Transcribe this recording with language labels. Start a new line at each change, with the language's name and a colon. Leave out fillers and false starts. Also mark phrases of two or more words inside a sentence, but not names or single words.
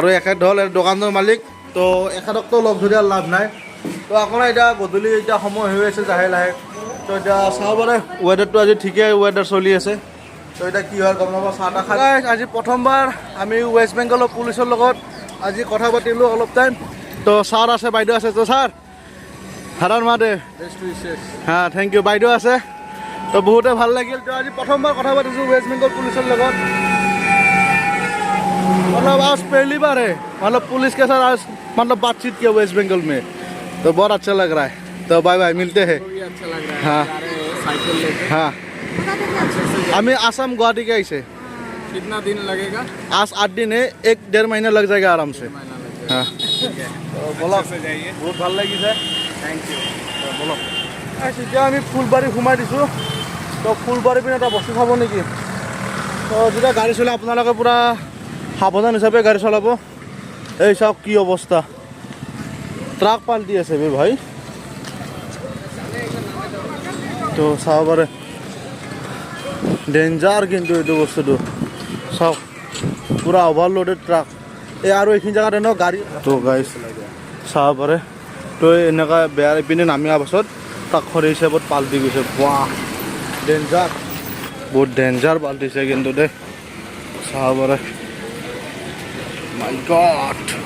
Assamese: এখেত হ'ল দোকানৰ মালিক তো এখেতকতো লগ ধৰি লাভ নাই তো আপোনাৰ এতিয়া গধূলি এতিয়া সময় হৈ আছে লাহে তো এতিয়া চাব পাৰে ৱেডাৰটো আজি ঠিকেই ৱেডাৰ চলি আছে তো এতিয়া কি হয় গম নাপাওঁ চাহ তাহ খাই আজি প্ৰথমবাৰ আমি ৱেষ্ট বেংগলৰ পুলিচৰ লগত আজি কথা পাতিলোঁ অলপ টাইম তো ছাৰ আছে বাইদেউ আছে তো ছাৰ হৰৰ মহাদেৱ হা
English: thank you
Assamese: বাইদেউ আছে তো বহুতে ভাল লাগিল তো আজি প্ৰথমবাৰ কথা পাতিছোঁ ৱেষ্ট বেংগল পুলিচৰ লগত
Hindi: मतलब आज पहली बार है मतलब पुलिस के साथ आज मतलब बातचीत किया वेस्ट बंगाल में तो बहुत अच्छा लग रहा है तो बाय बाय मिलते हैं अच्छा लग रहा है हाँ साइकिल लेके हाँ हमें आसाम गुवाहाटी के ऐसे कितना दिन लगेगा आज 8 दिन है 1-1.5 महीना लग जाएगा आराम से हाँ तो बोलो जाइए
Assamese: बहुत ভাল লাগিছে
English: thank you
Assamese: बोलो এতিয়া আমি ফুলবাৰী সোমাই দিছোঁ তো ফুলবাৰী পিনে এটা বস্তু খাব নেকি তো যেতিয়া গাড়ী চলাই আপোনালোকে পূৰা সাৱধান হিচাপে গাড়ী চলাব এই চাওক কি অৱস্থা ট্ৰাক পাল্টি আছে বে ভাই তো চাব পাৰে ডেঞ্জাৰ কিন্তু এইটো বস্তুটো চাওক পূৰা অভাৰলোডেড ট্ৰাক এই আৰু এইখিনি জেগাত ন গাড়ী তো গাড়ী চাব পাৰে তো এনেকুৱা বেয়া পিনে নামি অহাৰ পাছত ট্ৰাকখৰ হিচাপত পাল্টি গৈছে বাহ ডেঞ্জাৰ বহুত ডেঞ্জাৰ পাল্টিছে কিন্তু দেই চাব পাৰে
English: My God